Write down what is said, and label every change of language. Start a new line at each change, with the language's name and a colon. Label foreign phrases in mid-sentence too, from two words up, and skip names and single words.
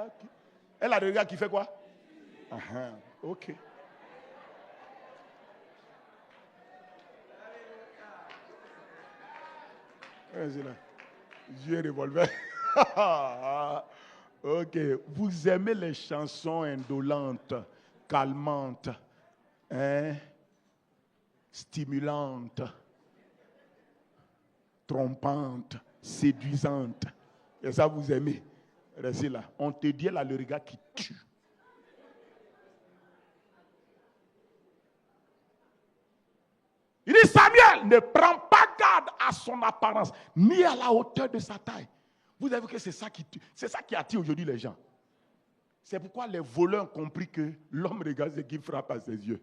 French: Elle a le regard qui fait quoi? Ok. Yeux revolver. Ok. Vous aimez les chansons indolentes, calmantes, stimulantes, trompantes, séduisantes. Et ça, vous aimez. Restez là. On te dit là le regard qui tue. Il dit, Samuel, ne prends pas garde à son apparence, ni à la hauteur de sa taille. Vous avez vu que c'est ça qui attire aujourd'hui les gens. C'est pourquoi les voleurs ont compris que l'homme regarde ce qui frappe à ses yeux.